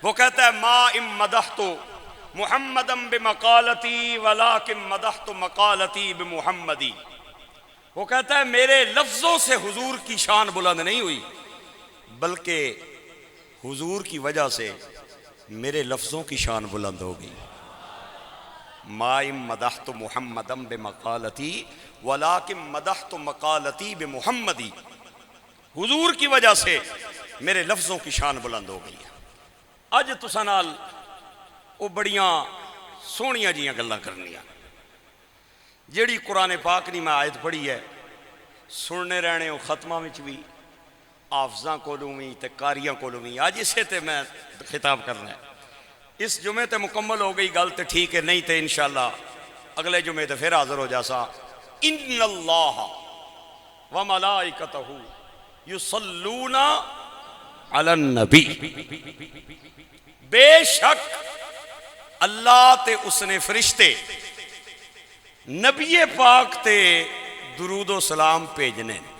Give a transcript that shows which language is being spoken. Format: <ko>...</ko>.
<ur>وہ کہتا ہے</ur> <ar>ما ام مدحت محمدم بمقالتی ولکن مدحت مقالتی بمحمدی.</ar> <ur>وہ کہتا ہے میرے لفظوں سے حضور کی شان بلند نہیں ہوئی، بلکہ حضور کی وجہ سے میرے لفظوں کی شان بلند ہو گئی.</ur> <ar>ما ام مدحت محمدم بمقالتی ولکن مدحت مقالتی بمحمدی.</ar> <ur>حضور کی وجہ سے میرے لفظوں کی شان بلند ہو گئی ہے.</ur> <pa>اج تساں نال وہ بڑیاں سونیاں جیاں گلاں کرنیاں، جیڑی قرآن پاک نہیں میں آیت پڑھی ہے سننے رہنے ہو ختمہ وچ بھی، حافظاں کولوں بھی تے قاریاں کولوں بھی. آج اسے تے میں خطاب کرنا ہے. اس جمعے تے مکمل ہو گئی گل تے ٹھیک ہے، نہیں تے انشاءاللہ اگلے جمعے تے پھر حاضر ہو جاسا.</pa> <ar>ان اللہ وملائکتہ یصلون علی النبی،</ar> <pa>بے شک اللہ تے اس نے فرشتے نبی پاک تے درود و سلام بھیجنے.</pa>